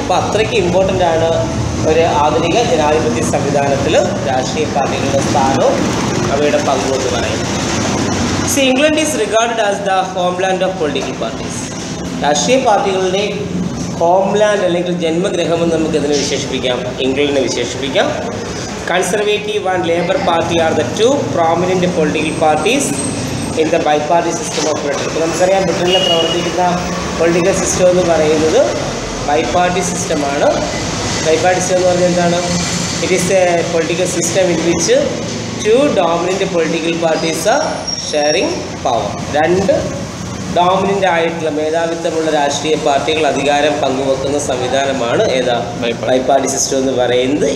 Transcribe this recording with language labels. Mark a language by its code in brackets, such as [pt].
[ml] അപ്പോൾ അത്രയ്ക്ക് ഇമ്പോർട്ടൻ്റ് ആണ് ഒരു ആധുനിക ജനാധിപത്യ സംവിധാനത്തിൽ രാഷ്ട്രീയ പാർട്ടികളുടെ സ്ഥാനവും അവയുടെ പങ്കും എന്ന് പറയുന്നത്. [en] England is regarded as the homeland of political parties. [ml] രാഷ്ട്രീയ പാർട്ടികളുടെ ഹോംലാൻഡ് അല്ലെങ്കിൽ ജന്മഗൃഹമെന്ന് നമുക്ക് ഇതിനെ വിശേഷിപ്പിക്കാം, ഇംഗ്ലണ്ടിനെ വിശേഷിപ്പിക്കാം. [en] Conservative and Labour Party are the two prominent political parties in the biparty system of Britain. [ml] ഇപ്പോൾ നമുക്കറിയാം ബ്രിട്ടനിൽ പ്രവർത്തിക്കുന്ന പൊളിറ്റിക്കൽ സിസ്റ്റം എന്ന് പറയുന്നത് ബൈപാർട്ടി സിസ്റ്റമാണ്. ബൈപാർട്ടി സിസ്റ്റം എന്ന് പറഞ്ഞാൽ എന്താണ്? [en] It is a political system in which two dominant political parties are sharing power. [ml] രണ്ട് ഡോമിനൻ്റ് ആയിട്ടുള്ള മേധാവിത്വമുള്ള രാഷ്ട്രീയ പാർട്ടികൾ അധികാരം പങ്കുവെക്കുന്ന സംവിധാനമാണ് ബൈപാർട്ടി സിസ്റ്റം എന്ന് പറയുന്നത്.